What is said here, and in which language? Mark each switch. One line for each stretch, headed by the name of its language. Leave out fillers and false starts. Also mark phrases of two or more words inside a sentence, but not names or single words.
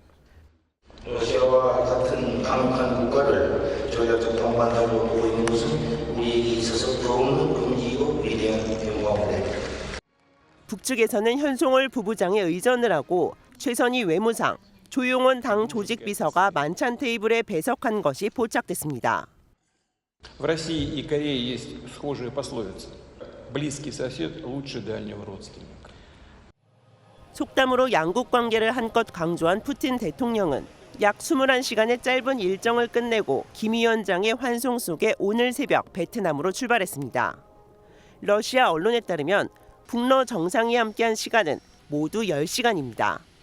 Korean: 러시아와 같은 강력한 국가를 조약적 동반자로 보고 있는 것은 우리에게 있어서 부러운 금기이고 위대한 영광입니다. 북측에서는 현송월 부부장의 의전을 하고 최선희 외무상, 조용원 당 조직비서가 만찬 테이블에 배석한 것이 포착됐습니다.
Russian: В России и Корее есть схожая пословица: близкий сосед лучше дальнего родственника.
Korean: 속담으로 양국 관계를 한껏 강조한 푸틴 대통령은 약 21시간의 짧은 일정을 끝내고 김 위원장의 환송 속에 오늘 새벽 베트남으로 출발했습니다. 러시아 언론에 따르면 북러 정상이 함께한 시간은 모두 10시간입니다.